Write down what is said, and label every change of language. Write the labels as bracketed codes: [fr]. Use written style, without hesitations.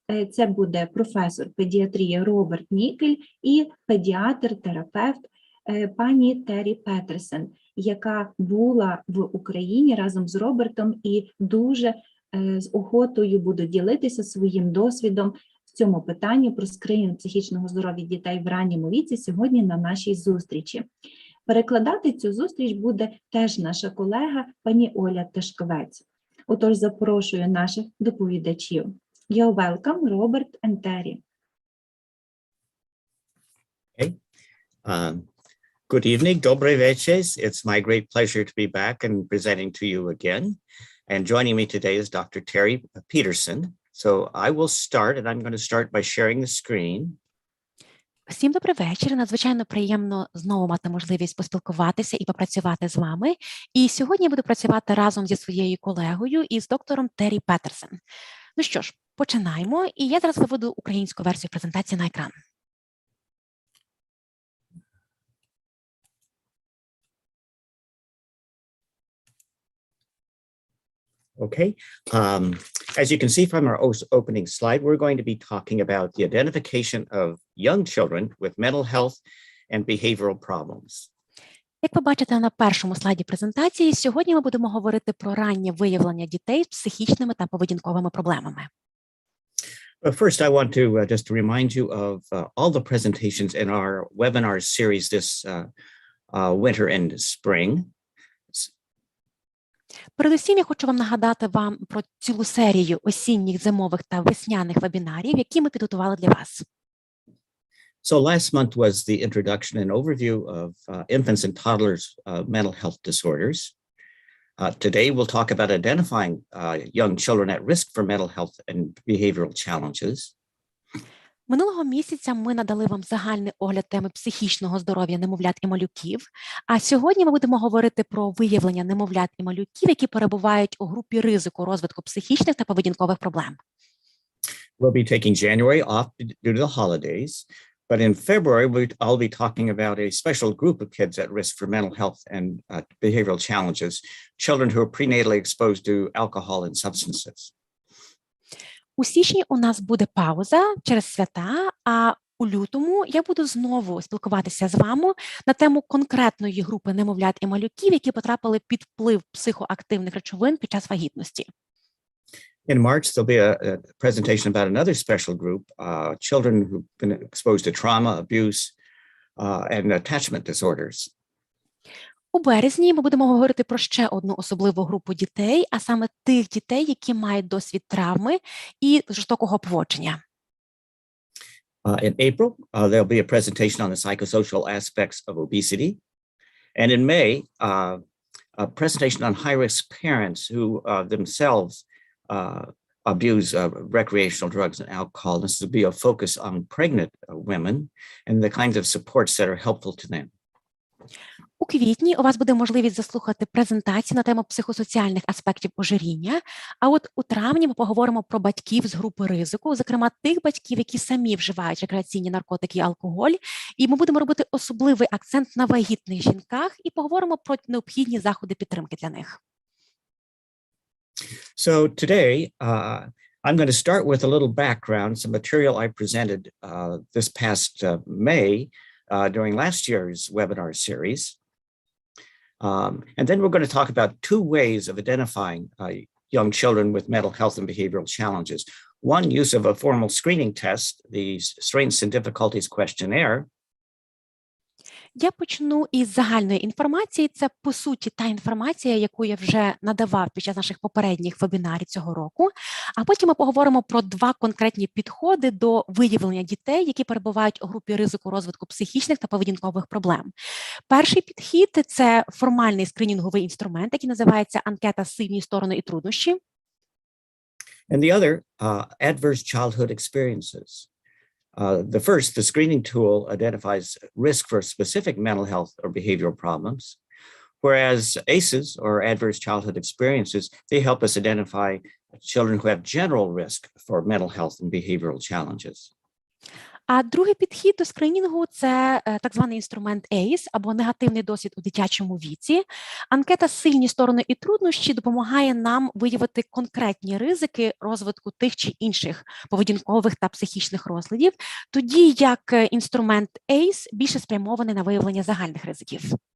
[uk] Це буде професор педіатрії Роберт Нікель і педіатр-терапевт пані Террі Петерсен, яка була в Україні разом з Робертом і дуже з охотою буде ділитися своїм досвідом в цьому питанні про скринінг психічного здоров'я дітей в ранньому віці сьогодні на нашій зустрічі. Перекладати цю зустріч буде теж наша колега пані Оля Ташковець. Отож, запрошую наших доповідачів. [en] You're welcome, Robert and Terry. Okay. Good evening, [uk] добрий вечір. [en] It's my great pleasure to be back and presenting to you again. And joining me today is Dr. Terry Peterson. So I will start, and I'm going to start by sharing the screen. [uk] Всім добрий вечір. Надзвичайно приємно знову мати можливість поспілкуватися і попрацювати з вами. І сьогодні я буду працювати разом зі своєю колегою і з доктором Террі Петерсен. Ну що ж, починаємо, і я зараз виведу українську версію презентації на екран. [en] Okay, as you can see from our opening slide, we're going to be talking about the identification of young children with mental health and behavioral problems. [uk] Як ви бачите на першому слайді презентації, сьогодні ми будемо говорити про раннє виявлення дітей з психічними та поведінковими проблемами. [en] First, I want to just remind you of all the presentations in our webinar series this winter and spring. [uk] Передусім, я хочу вам нагадати вам про цілу серію осінніх, зимових та весняних вебінарів, які ми підготували для вас. [en] So last month was the introduction and overview of infants and toddlers' mental health disorders. Today, we'll talk about identifying young children at risk for mental health and behavioral challenges. [uk] Минулого місяця ми надали вам загальний огляд теми психічного здоров'я немовлят і малюків, а сьогодні ми будемо говорити про виявлення немовлят і малюків, які перебувають у групі ризику розвитку психічних та поведінкових проблем. [en] We'll be taking January off due to the holidays, but in February, I'll be talking about a special group of kids at risk for mental health and behavioral challenges, children who are prenatally exposed to alcohol and substances. [uk] У січні у нас буде пауза через свята, а у лютому я буду знову спілкуватися з вами на тему конкретної групи немовлят і малюків, які потрапили під вплив психоактивних речовин під час вагітності. [en] In March, there'll be a presentation about another special group, children who've been exposed to trauma, abuse, and attachment disorders. [uk] У березні ми будемо говорити про ще одну особливу групу дітей, а саме тих дітей, які мають досвід травми і жорстокого поводження. [en] In April, there'll be a presentation on the psychosocial aspects of obesity. And in May, a presentation on high-risk parents who themselves abuse recreational drugs and alcohol. This will be a focus on pregnant women and the kinds of supports that are helpful to them. [uk] У квітні у вас буде можливість заслухати презентацію на тему психосоціальних аспектів ожиріння, а от у травні ми поговоримо про батьків з групи ризику, зокрема тих батьків, які самі вживають рекреаційні наркотики і алкоголь, і ми будемо робити особливий акцент на вагітних жінках і поговоримо про необхідні заходи підтримки для них. [en] So today, I'm going to start with a little background, some material I presented this past May during last year's webinar series. And then we're going to talk about two ways of identifying young children with mental health and behavioral challenges. One, use of a formal screening test, the Strengths and Difficulties Questionnaire. [uk] Я почну із загальної інформації. Це, по суті, та інформація, яку я вже надавав під час наших попередніх вебінарів цього року. А потім ми поговоримо про два конкретні підходи до виявлення дітей, які перебувають у групі ризику розвитку психічних та поведінкових проблем. Перший підхід – це формальний скринінговий інструмент, який називається анкета «Сильні сторони і труднощі». [en] And the other, adverse childhood experiences. The first, the screening tool identifies risk for specific mental health or behavioral problems, whereas ACEs, or adverse childhood experiences, they help us identify children who have general risk for mental health and behavioral challenges. [uk] А другий підхід до скринінгу – це так званий інструмент ACE, або негативний досвід у дитячому віці. Анкета «Сильні сторони і труднощі» допомагає нам виявити конкретні ризики розвитку тих чи інших поведінкових та психічних розладів, тоді як інструмент ACE більше спрямований на виявлення загальних ризиків.